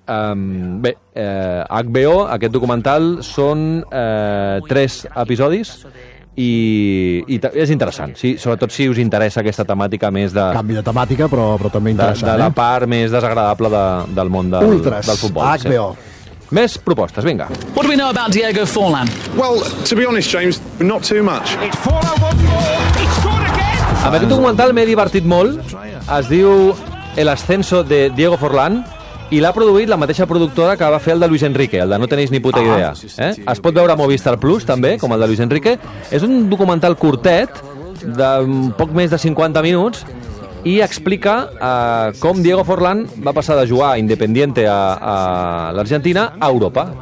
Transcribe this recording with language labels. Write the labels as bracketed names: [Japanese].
[Catalan] HBO, aquest documental, són tres episodis. I és interessant, sí, sobretot si us interessa aquesta temàtica més de... Canvi de temàtica, però també interessant. De la part més desagradable del món del futbol. Ultras, HBO. Sí. Més propostes, vinga. [English] What do we know about Diego Forlán? Well, to be honest, James, not too much. It's Forlán, one more, it's gone again! [Catalan] Amb aquest documental m'he divertit molt. Es diu El ascenso de Diego Forlán. I l'ha produït la mateixa productora que va fer el de Luis Enrique, el de No tenéis ni puta idea. Es pot veure a Movistar Plus, també, com el de Luis Enrique. És un documental curtet, de poc més de 50 minuts, i explica com Diego Forlán va passar de jugar Independiente a l'Argentina a Europa.